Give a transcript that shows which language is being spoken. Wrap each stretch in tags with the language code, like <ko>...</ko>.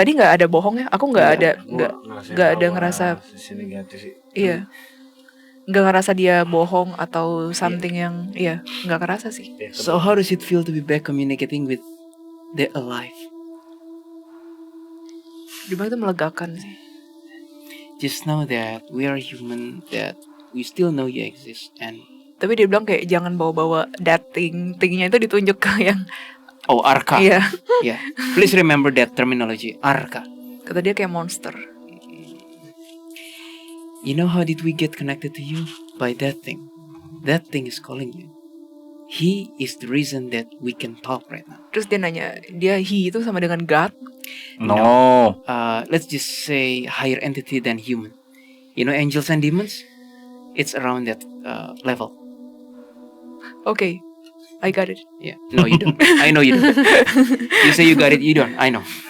<id>tadi nggak ada bohongnya. Aku nggak ada Gua nggak ada bahwa ngerasa sisi negatif sih. iya. Nggak ngerasa dia bohong atau something yang iya nggak kerasa sih.</id> <en>So how does it feel to be back communicating with the alive?</en> <id>Dia bilang itu melegakan sih.</id> <en>Just know that we are human, that we still know you exist, and</en> <id>Tapi dia bilang kayak jangan bawa-bawa tingnya itu ditunjuk ke yang oh, Arka. iya.</id> <en>Yeah. Please remember that terminology, Arka.</en> <id>Kata dia kayak monster.</id> <en>You know how did we get connected to you? By that thing. That thing is calling you. He is the reason that we can talk right now.</en> <id>Terus dia nanya, he itu sama dengan God?</id> <en>No. Let's just say higher entity than human. You know angels and demons? It's around that level. Oke, I got it. Yeah. No, you don't. I know you don't. You say you got it, you don't. I know.</en>